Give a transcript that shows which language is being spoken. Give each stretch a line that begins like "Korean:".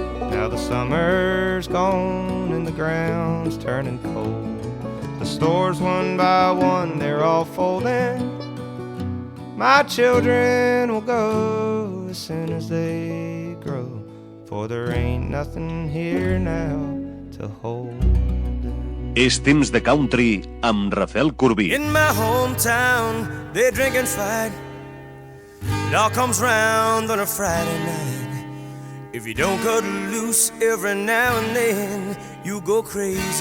English: Now the summer's gone and the ground's turning cold. The stores one by one, they're all folding. My children will go as soon as they grow, for there ain't nothing here now to hold them.
Catalan: És temps de country amb Rafel Corbí.
English: In my hometown, they drink and fight. It all comes round on a Friday night. If you don't cut loose every now and then, you go crazy.